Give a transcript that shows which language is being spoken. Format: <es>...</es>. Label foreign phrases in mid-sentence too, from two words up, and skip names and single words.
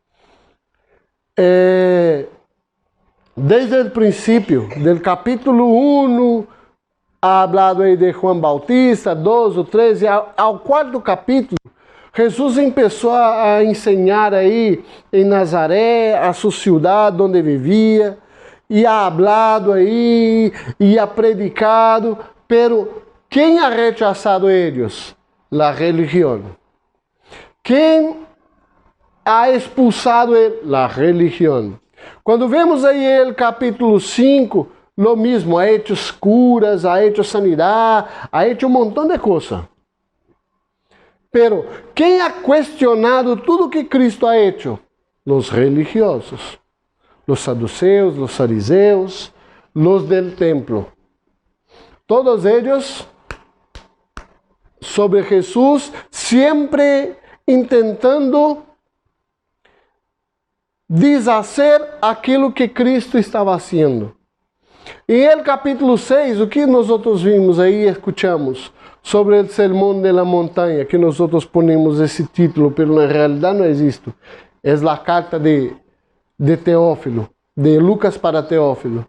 <pt>Desde o princípio, do capítulo 1,</pt> <es>ha hablado</es> <pt>aí de Juan Bautista, 12, 13, ao 4º capítulo, Jesus começou a ensinar aí em Nazaré, a sua cidade onde vivia, e</pt> <es>ha hablado</es> <pt>aí, e</pt> <es>ha predicado, pero</es> <pt>quem</pt> <es>ha rechazado</es> <pt>eles? La religião. Quem</pt> <es>ha expulsado</es> <pt>ele? La religião. Quando vemos aí o capítulo 5,</pt> <es>lo mismo, ha hecho curas, ha hecho</es> <pt>sanidade,</pt> <es>ha hecho</es> <pt>um montão de coisas. Pero quem ha questionado tudo que Cristo</pt> <es>ha hecho? Los religiosos, los saduceos, los fariseus, los del templo. Todos ellos sobre Jesús, sempre intentando deshacer</es> <pt>aquilo que Cristo estava fazendo. Em el capítulo 6, o que nós vimos aí e escutamos sobre o Sermão de la Montanha, que nós ponemos esse título, mas na realidade não existe. É a carta de Teófilo, de Lucas para Teófilo.</pt>